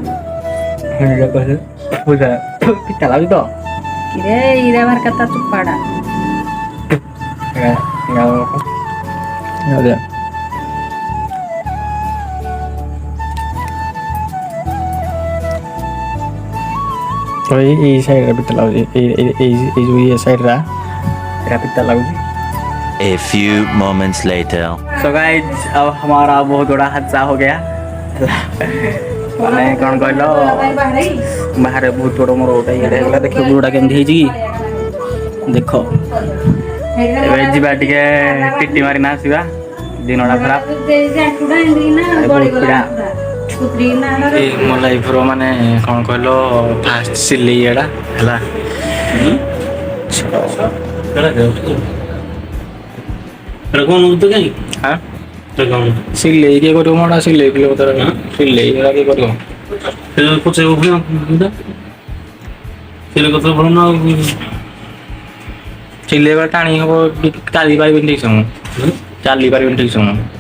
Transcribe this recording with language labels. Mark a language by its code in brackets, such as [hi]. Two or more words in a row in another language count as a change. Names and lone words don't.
[or] ପିତା ଲାଗୁଛି ତ ଏଇ ସାଇଡରେ ପିତା ଲାଗୁଛି ଏଇ ଯୋଉ ଇଏ ସାଇଡଟା ଏଟା पिता लाଗୁଛି [en] A few moments later. So guys [hi] अब हमारा बहुत बड़ा हादसा हो गया [or] ମାନେ କଣ କହିଲ ବାହାରେ ବହୁତ ବଡ଼ ମୋର ଗୋଟେ ଇଏଟା ହେଇଗଲା ଦେଖିବ ଗୋଡ଼ଟା କେମିତି ହେଇଛି କି ଦେଖ ଏବେ ଯିବା ଟିକେ ଟିଟି ମାରିନା ଆସିବା ଦିନଟା ଖରାପ ମୋ ଲାଇଫର ମାନେ କଣ କହିଲ ଫାଷ୍ଟ ସିଲେଇ ଏଟା ହେଲା ସିଲେଇ କିଏ କରିବ ମୋଟା ସିଲେଇ ସିଲେଇ କିଏ କରିବ ସିଲେଇ ବେଳେ ଟାଣି ହବ ଚାଲି ପାରିବିନି ଠିକ ସମୟ ଚାଲି ପାରିବିନି ଠିକ ସମୟ